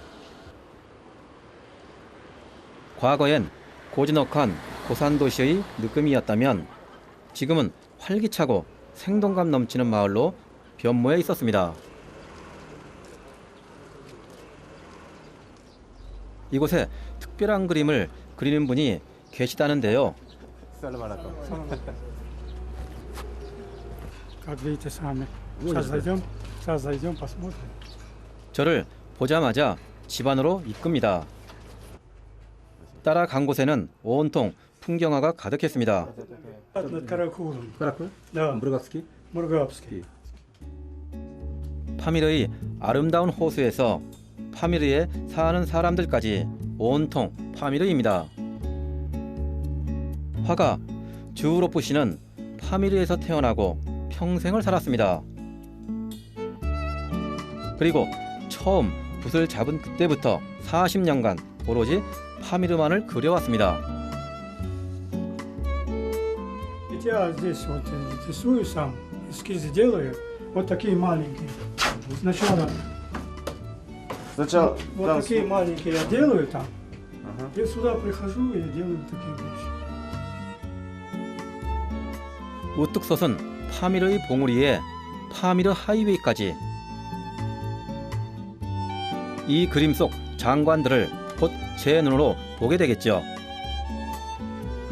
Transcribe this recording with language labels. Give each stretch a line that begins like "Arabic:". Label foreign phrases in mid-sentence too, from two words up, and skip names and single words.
Korean: 과거엔 고즈넉한 고산도시의 느낌이었다면 지금은 활기차고 생동감 넘치는 마을로 변모해 있었습니다. 이곳에 특별한 그림을 그리는 분이 계시다는데요.
Russian: Как видите сами. Сейчас зайдем, посмотрим.
Korean: 저를 보자마자 집 안으로 이끕니다. 따라간 곳에는 온통 풍경화가 가득했습니다.
Russian: Над Каракулом.
Korean: 그렇고요.
Russian: Да, 무르갑스키. Мургабский.
Korean: 파미르의 아름다운 호수에서 파미르에 사는 사람들까지 온통 파미르입니다. 화가 주우로프 씨는 파미르에서 태어나고 평생을 살았습니다. 그리고 처음 붓을 잡은 그때부터 40년간 오로지 파미르만을 그려왔습니다.
Russian: Я здесь вот рисую сам, эскизы делаю, вот такие маленькие. Сначала Сначала вот там такие маленькие я делаю там, и сюда прихожу и делаю такие вещи.
Korean: 우뚝 솟은 파미르의 봉우리에 파미르 하이웨이까지 이 그림 속 장관들을 곧 제 눈으로 보게 되겠죠.